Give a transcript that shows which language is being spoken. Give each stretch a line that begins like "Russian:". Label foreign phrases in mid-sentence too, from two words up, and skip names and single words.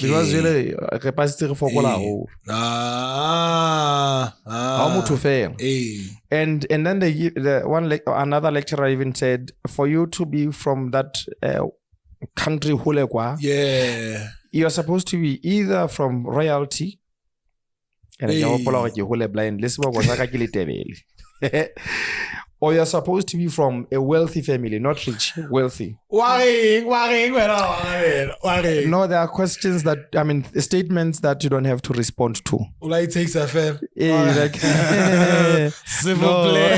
English: Because really, capacity for and then another lecturer even said, for you to be from that country, you're supposed to be either from royalty And
Southern Sotho: ke gopola gore ke gole blind le seboko sa ka ke le tebele.
English: Or you're supposed to be from a wealthy family, not rich, wealthy. Worrying. No, there are questions that, I mean, statements that you don't have to respond to. Well, it takes a fair. Like, Civil play.